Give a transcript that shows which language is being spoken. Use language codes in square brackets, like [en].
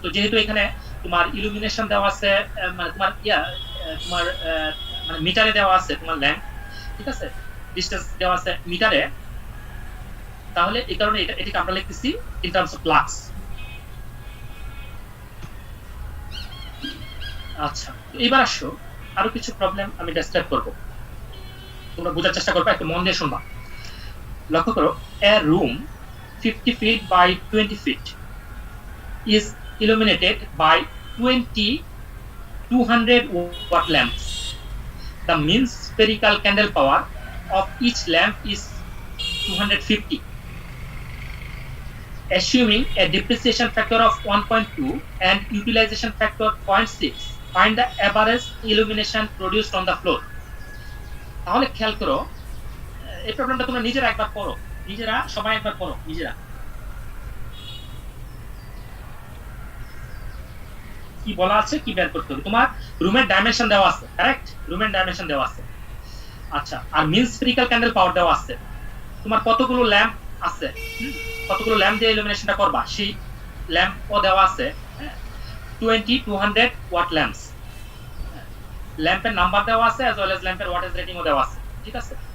[bn] তো যেহেতু এখানে তোমার ইলুমিনেশন দেওয়া আছে, মানে তোমার তোমার মানে মিটারে দেওয়া আছে তোমার ল্যাম্প, ঠিক আছে, ডিসটেন্স দেওয়া আছে মিটারে, তাহলে এই কারণে এটাকে আমরা লিখতেছি ইন টার্মস অফ লাক্স। আচ্ছা, এবার আসো আরো কিছু প্রবলেম আমি ডেসক্রাইব করব, তোমরা বোঝার চেষ্টা করবে, একটু মন দিয়ে শুনবা। লক্ষ্য করো, [en] a room 50 feet by 20 feet is illuminated by 20 200 watt lamps. The mean spherical candle power of each lamp is 250. Assuming a depreciation factor of 1.2 and utilization factor 0.6, find the average illumination produced on the floor. [bn] তাহলে খেয়াল করো, এই প্রবলেমটা তোমরা নিজেরা একবার পড়ো, নিজেরা সবাই একবার পড়ো, নিজেরা কি বলা আছে, কি বের করতে হবে। তোমার রুমের ডাইমেনশন দেওয়া আছে, কারেক্ট? রুমের ডাইমেনশন দেওয়া আছে, আচ্ছা, আর মিন স্ফেরিক্যাল ক্যান্ডেল পাওয়ার দেওয়া আছে, তোমার কতগুলো ল্যাম্প আছে, কতগুলো ল্যাম্প দিয়ে ইলুমিনেশনটা করবা সেই ল্যাম্পও দেওয়া আছে, 20 200 ওয়াট ল্যাম্পস, ল্যাম্পের নাম্বার দেওয়া আছে [en] as well as [bn] ল্যাম্পের ওয়াটেজ রেটিংও দেওয়া আছে, ঠিক আছে?